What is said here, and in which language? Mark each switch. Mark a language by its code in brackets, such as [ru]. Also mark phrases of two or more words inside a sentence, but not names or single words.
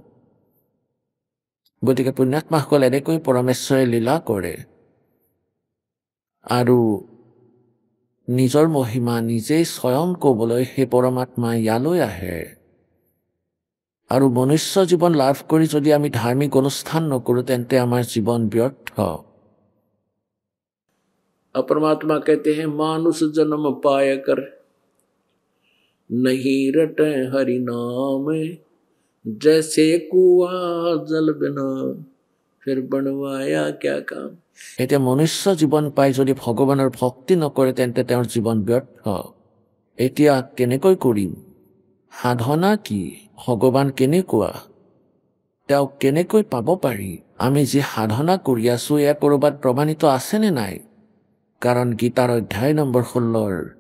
[as] গতিকে পুণ্যাত্মাসকল এনেকৈ পৰমেশ্বৰে লীলা কৰে আৰু নিজৰ মহিমা নিজেই স্বয়ং ক'বলৈ সেই পৰমাত্মা ইয়ালৈ আহে আৰু মনুষ্য জীৱন লাভ কৰি যদি আমি ধাৰ্মিক অনুষ্ঠান নকৰোঁ তেন্তে আমাৰ জীৱন ব্যৰ্থ [hi] परमात्मा कहते हैं मानुष जन्म पाया कर नहीं रटे हरि नाम जैसे कुआ जल बिना फिर बनवाया क्या काम [as] এতিয়া মনুষ্য জীৱন পাই যদি ভগৱানৰ ভক্তি নকৰে তেন্তে তেওঁৰ জীৱন ব্যৰ্থ এতিয়া কেনেকৈ কৰিম সাধনা কি ভগৱান কেনেকুৱা তেওঁক কেনেকৈ পাব পাৰি আমি যি সাধনা কৰি আছো এয়া ক'ৰবাত প্ৰমাণিত আছেনে নাই কাৰণ গীতাৰ অধ্যায় নম্বৰ 16